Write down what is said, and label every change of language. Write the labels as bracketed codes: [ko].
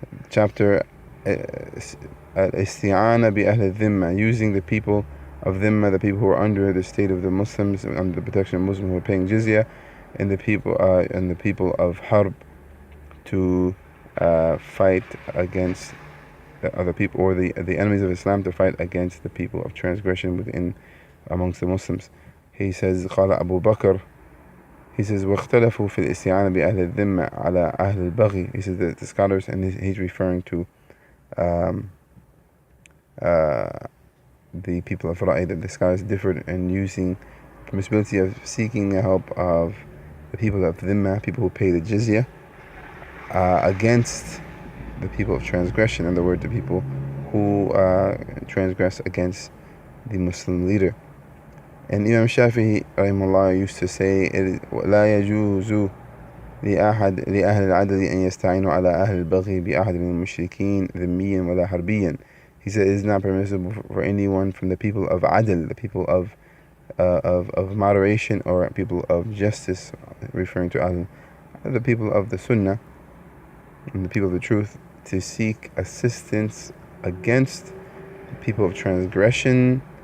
[en] chapter Al-Isti'ana bi Ahl al-Dhimma, using the people of Dhimma, the people who are under the state of the Muslims, under the protection of Muslims who are paying jizya, and the people of Harb, to fight against the other people, or the enemies of Islam, to fight against the people of transgression amongst the Muslims. [ar] He says, قال Abu Bakr, [en] he says, [ar] واختلفوا في الاستعانة بأهل الذمة على أهل البغي. [en] He says that the scholars, and he's referring to the people of Ra'i, that the scholars differed in using permissibility of seeking the help of the people of Dhimma, people who pay the jizya, against the people of transgression, in other words, the people who transgress against the Muslim leader. And Imam Shafi'i rahimahullah used to say, [ar] لا يجوز لأهل العدل أن يستعينوا على أهل البغي بأحد من المشركين ذميا ولا حربيا. [en] He said it is not permissible for anyone from the people of adl, the people of moderation, or people of justice, referring to adl, the people of the sunnah and the people of the truth, to seek assistance against the people of transgression